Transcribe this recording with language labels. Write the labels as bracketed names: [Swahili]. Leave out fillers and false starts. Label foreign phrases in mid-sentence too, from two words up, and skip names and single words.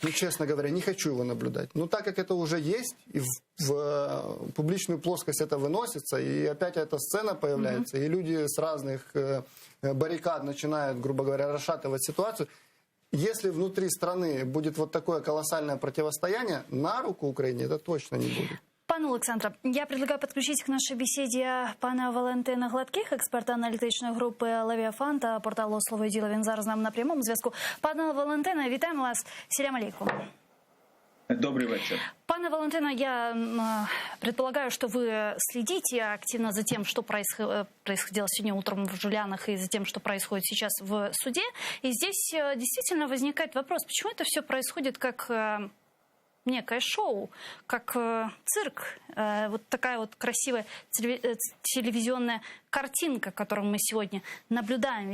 [Russian] Ну, честно говоря, не хочу его наблюдать. Но так как это уже есть, и в публичную плоскость это выносится, и опять эта сцена появляется, и люди с разных баррикад начинают, грубо говоря, расшатывать ситуацию. Если внутри страны будет вот такое колоссальное противостояние, на руку Украине это точно не будет. [Ukrainian] Пане Олександре, [Russian] я предлагаю [Ukrainian] підключити к нашій бесіді пана Валентина Гладких, експерта аналітичної групи «Левіафан» та порталу «Слово і діло». Він зараз з нами на прямому зв'язку. Пане Валентине, вітаємо вас. [Arabic] سلام عليكم. [Russian] Добрый вечер. Пане Валентино, я предполагаю, что вы следите активно за тем, что происходило сегодня утром в Жулянах, и за тем, что происходит сейчас в суде. И здесь действительно возникает вопрос, почему это все происходит как некое шоу, как цирк, вот такая вот красивая телевизионная картинка, которую мы сегодня наблюдаем.